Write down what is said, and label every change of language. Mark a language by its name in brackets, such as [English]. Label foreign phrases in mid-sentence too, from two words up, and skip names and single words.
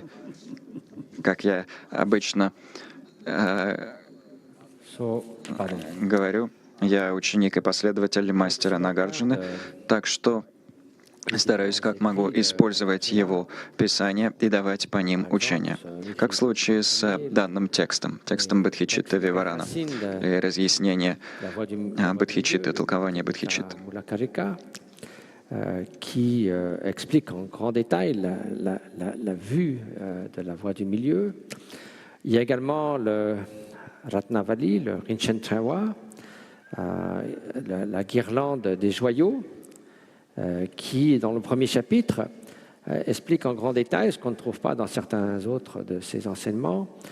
[Russian] Как я обычно говорю, я ученик и последователь мастера Нагарджуны, так что стараюсь как могу использовать его писания и давать по ним учения. Как в случае с данным текстом Бодхичитта Виварана, и разъяснение Бодхичитты, толкование Бодхичитты. [French] qui explique en grand détail la vue de la voie du milieu. Il y a également le Ratnavali, le Rinchen Trawa, la guirlande des joyaux, qui, dans le premier chapitre, explique en grand détail ce qu'on ne trouve pas dans certains autres de ces enseignements,